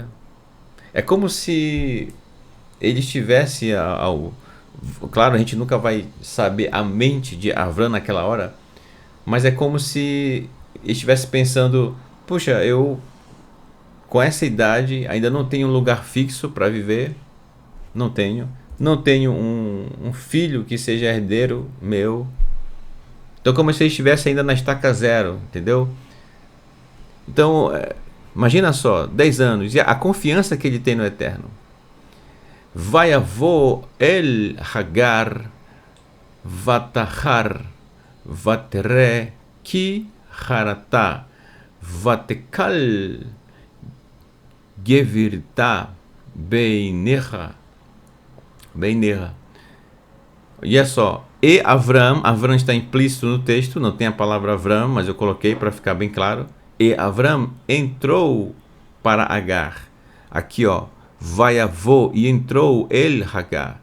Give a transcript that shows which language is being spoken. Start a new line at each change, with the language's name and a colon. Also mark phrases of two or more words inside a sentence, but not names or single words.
Portuguese: É como se ele estivesse claro, a gente nunca vai saber a mente de Avram naquela hora, mas é como se ele estivesse pensando, puxa, eu com essa idade ainda não tenho um lugar fixo para viver, não tenho um filho que seja herdeiro meu. Então como se ele estivesse ainda na estaca zero, entendeu? Então, imagina só, 10 anos, e a confiança que ele tem no Eterno.
Hebrew: ויבא אל הגר ותהר ותרא כי הרתה ותקל גברתה בעיניה.
Portuguese: E é só, e Avram está implícito no texto, não tem a palavra Avram, mas eu coloquei para ficar bem claro. E Avram entrou para Agar. Aqui, ó, vaiavô, e entrou el Hagar.